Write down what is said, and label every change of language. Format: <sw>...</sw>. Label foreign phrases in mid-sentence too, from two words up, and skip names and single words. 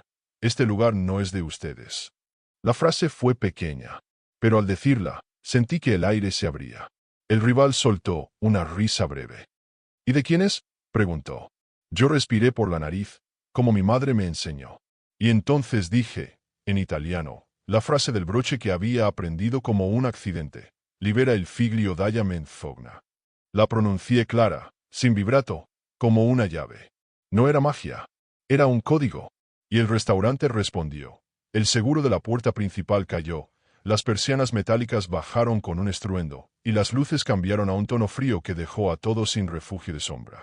<es>Este lugar no es de ustedes. La frase fue pequeña, pero al decirla, sentí que el aire se abría. El rival soltó una risa breve. ¿Y de quién es?, preguntó. Yo respiré por la nariz, como mi madre me enseñó. Y entonces dije, en italiano, la frase del broche que había aprendido como un accidente.</es> <it>Libera il figlio dalla menzogna.</it> <es>La pronuncié clara, sin vibrato, como una llave. No era magia. Era un código. Y el restaurante respondió. El seguro de la puerta principal cayó, las persianas metálicas bajaron con un estruendo, y las luces cambiaron a un tono frío que dejó a todos sin refugio de sombra.</es>